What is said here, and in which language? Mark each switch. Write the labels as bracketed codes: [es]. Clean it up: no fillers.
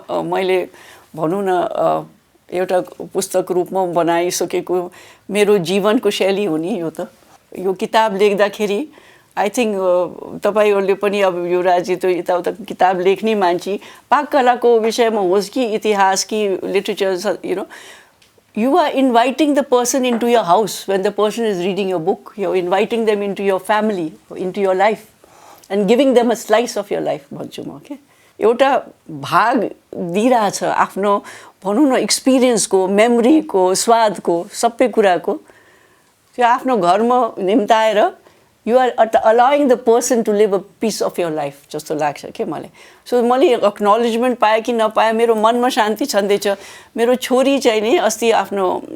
[ne] मैले भनौँ न एउटा पुस्तक रूपमा बनाइसकेको मेरो जीवनको शैली हो नि यो किताब लेख्दाखेरि [en] I think [ne] तपाईँहरूले पनि अब यो राज्य त यताउता किताब लेख्ने मान्छे पाककलाको विषयमा होस् कि इतिहास कि literature [en] you are inviting the person into your house when the person is reading your book. You're inviting them into your family, into your life and giving them a slice of your life. [ne] भन्छु म के एउटा भाग दिइरहेछ आफ्नो भनौँ न एक्सपिरियन्सको मेमोरीको स्वादको सबै कुराको त्यो आफ्नो घरमा निम्ताएर [en] you are allowing the person to live a piece of your life [ne] जस्तो लाग्छ के मलाई सो मैले एक्नोलेजमेन्ट पाएँ कि नपाएँ मेरो मनमा शान्ति छँदैछ मेरो छोरी चाहिँ नि अस्ति आफ्नो